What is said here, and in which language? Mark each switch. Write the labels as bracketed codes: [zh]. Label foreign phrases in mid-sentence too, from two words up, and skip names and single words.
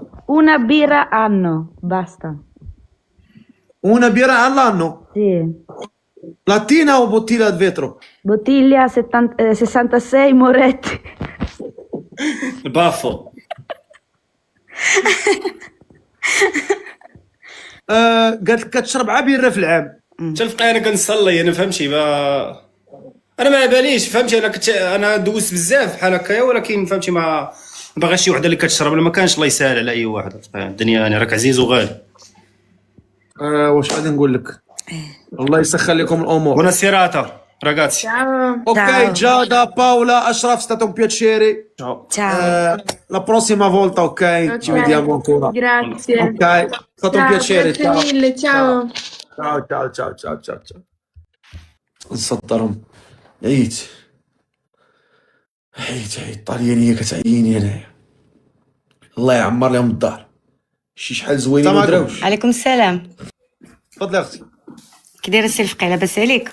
[it] Una birra anno, basta. Una birra all'anno. Sì. Lattina o bottiglia di vetro? Bottiglia 66 Moretti. Il baffo. [ar] قالت لك كتشرب عا بيره في العام. تلقى انا كنصلي، انا فهمتي انا ما باليش، فهمتي انا دوزت بزاف بحال هكايا، ولكن فهمتي ما باغاش شي وحده اللي كتشرب، ما كانش الله يسهل على اي واحد. الدنيا يعني راك عزيز وغالي. واش غادي نقول لك؟ الله يسخر لكم الامور. [it] Buona serata ragazzi. Ciao. Ok, Giada, Paola, Ashraf, è stato un piacere. Ciao. La prossima volta, ok? Ci vediamo ancora. Grazie. Ok, è stato un Ciao, piacere. grazie Ciao. mille, ciao. ciao. [ar] نسطرهم. عييت الطليانية كتعييني انايا. الله يعمر لهم الدار. شحال زوينين ودراوش. عليكم السلام. تفضلي يا اختي. كي داير السي الفقيه؟ لاباس عليك؟